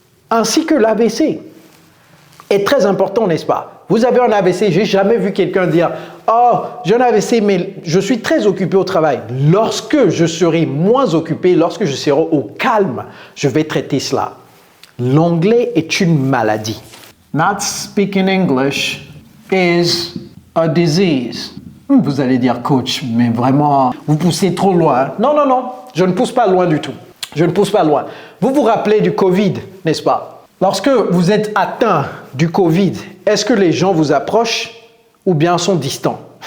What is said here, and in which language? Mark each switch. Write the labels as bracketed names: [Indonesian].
[French] Ainsi que l'AVC est très important, n'est-ce pas? Vous avez un AVC, j'ai jamais vu quelqu'un dire « Oh, j'ai un AVC, mais je suis très occupé au travail. Lorsque je serai moins occupé, lorsque je serai au calme, je vais traiter cela. » L'anglais est une maladie. [English] Not speaking English is a disease. [French] Vous allez dire, coach, mais vraiment, vous poussez trop loin. Non, non, non, je ne pousse pas loin du tout. Je ne pousse pas loin. Vous vous rappelez du Covid, n'est-ce pas? Lorsque vous êtes atteint du Covid, est-ce que les gens vous approchent ou bien sont distants?